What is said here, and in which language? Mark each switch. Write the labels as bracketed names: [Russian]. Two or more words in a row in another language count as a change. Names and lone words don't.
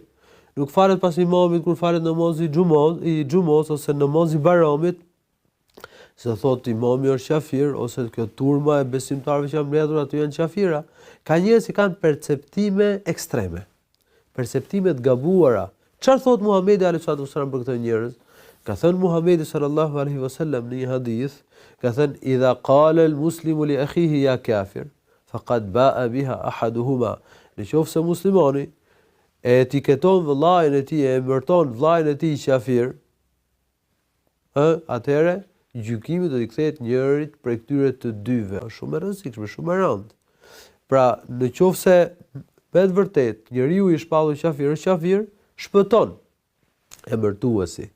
[Albanian] Nuk falet pas imamit kur falet namazi i xumos ose namazi i Bayramit, se thotë imami është qafir, ose kjo turma e besimtarëve që janë mbledhur aty janë qafira. Ka njerëz që kanë perceptime ekstreme, perceptime të gabuara. Çfarë thot Muhamedi [Arabic] عليه الصلاة والسلام [Albanian] për këto njerëz? Ka thënë Muhamedi [Arabic] صلى الله عليه وسلم [Albanian] në një hadith, ka thënë [Arabic] إذا قال المسلم لأخيه يا كافر فقد باء بها أحدهما. [Albanian] Nëse muslimani e etiketon vëllain e tij, e emërton vllain e tij qafir, atëherë gjykimi do t'i kthehet njërit prej këtyre të dyve. Është shumë e rëndësishme, shumë e rëndë. Pra, nëse me të vërtet, njeriu i shpallur qafir, shpëton emërtuesi.